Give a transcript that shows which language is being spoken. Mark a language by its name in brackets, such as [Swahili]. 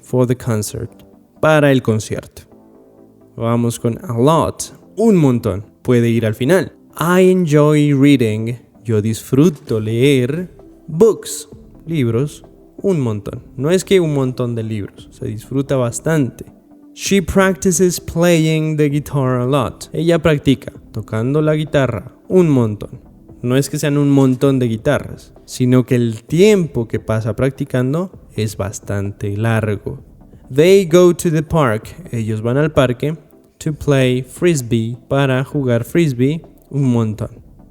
[English] For the concert, [Spanish] para el concierto. Vamos con [English] a lot, [Spanish] un montón. Puede ir al final. [English] I enjoy reading, [Spanish] yo disfruto leer. Books, libros, un montón. No es que un montón de libros, se disfruta bastante. [English] She practices playing the guitar a lot. [Spanish] Ella practica tocando la guitarra un montón. No es que sean un montón de guitarras, sino que el tiempo que pasa practicando es bastante largo. [English] They go to the park. [Spanish] Ellos van al parque. [English] To play frisbee, [Spanish] para jugar frisbee, un montón.